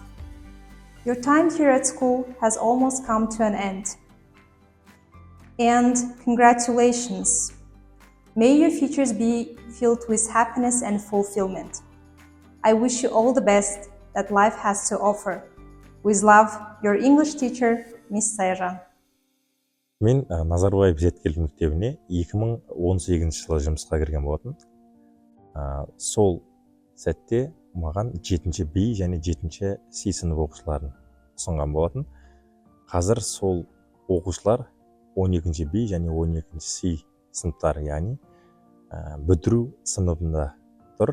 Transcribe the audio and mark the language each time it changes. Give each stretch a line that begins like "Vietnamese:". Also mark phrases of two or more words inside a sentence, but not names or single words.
English: Your time here at school has almost come to an end. And congratulations! May your futures be filled with happiness and fulfillment. I wish you all the best that life has to offer. With love, your English teacher, Miss Sayran.
Kazakh: Мен Назарбаев зияткерлік мектебіне 2018 жылы жұмысқа кірген болатын. Сол сәтте маған 7-ші B және 7-ші C сынып оқушыларын ұсынған болатын. Қазір сол оқушылар 12-ші B және 12-ші C сыныптары, яғни бітіру сыныбында тұр.